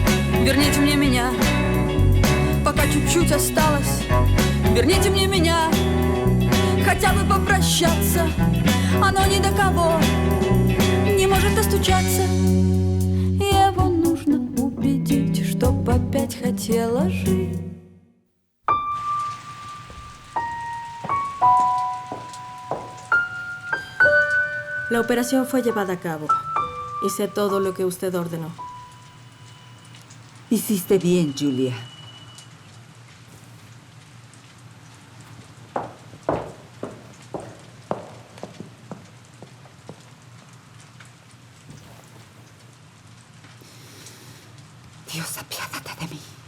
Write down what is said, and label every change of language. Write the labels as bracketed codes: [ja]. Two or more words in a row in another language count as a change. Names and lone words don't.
[ru] Верните мне меня, пока чуть-чуть осталось. Верните мне меня, хотя бы попрощаться. Оно ни до кого не может достучаться. Его нужно убедить, чтоб опять хотела жить. [es] La operación fue llevada a cabo. Hice todo lo que usted ordenó. Hiciste bien, Julia. Dios, apiádate de mí.